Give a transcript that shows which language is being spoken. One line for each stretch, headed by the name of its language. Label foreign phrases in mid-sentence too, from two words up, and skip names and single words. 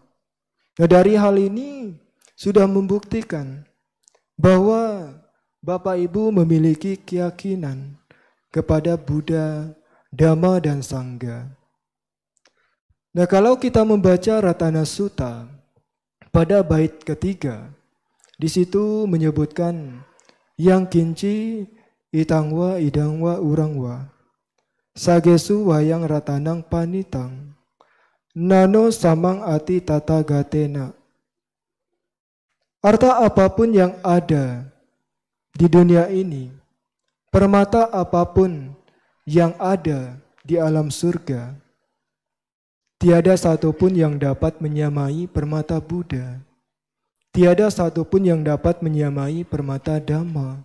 Indonesian: Nah, dari hal ini sudah membuktikan bahwa Bapak Ibu memiliki keyakinan kepada Buddha, Dhamma, dan Sangha. Nah, kalau kita membaca Ratana Sutta pada bait ketiga, di situ menyebutkan
Pali: yang kinci itangwa idangwa urangwa sagesu wayang ratanang panitang nano samang ati tata gatena.
Indonesian: Arta apapun yang ada di dunia ini, permata apapun yang ada di alam surga, tiada satupun yang dapat menyamai permata Buddha. Tiada satupun yang dapat menyamai permata Dhamma.